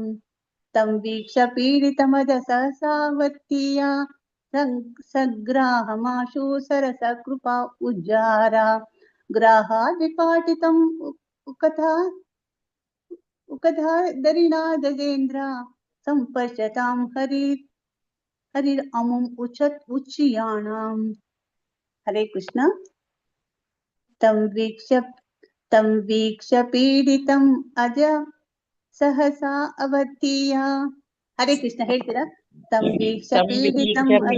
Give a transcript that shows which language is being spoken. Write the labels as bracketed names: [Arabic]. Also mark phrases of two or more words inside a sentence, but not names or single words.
[Sanskrit] ತಂ ವೀಕ್ಷ ಪೀಡಿತಮಜ ಸಹಸಾವರ್ತೀಯ ಸಗ್ರಾಹಮಾಶು ಸರಸ ಕೃಪಾ ಉಜ್ಜಾರ ಗ್ರಾಹಾದ್ವಿಪಾಟಿತಂ ಉಕಧಾದರಿಣಾ ಗಜೇಂದ್ರ ಸಂಪಶ್ಯತಾಂ ಹರಿರ್ ಅಮುಂ ಉಚ್ಚಿಯಾಣಾಂ. ಹರೇ ಕೃಷ್ಣ. ತಂ ವೀಕ್ಷ ಪೀಡಿತಂ ಅಜ ಸಹಸಾ ಅವತೀಯ. [Kannada] ಹರೇ ಕೃಷ್ಣ ಹೇಳ್ತೀರಾ? [Sanskrit] ತಂ ವೀಕ್ಷ ಪೀಡಿತಂ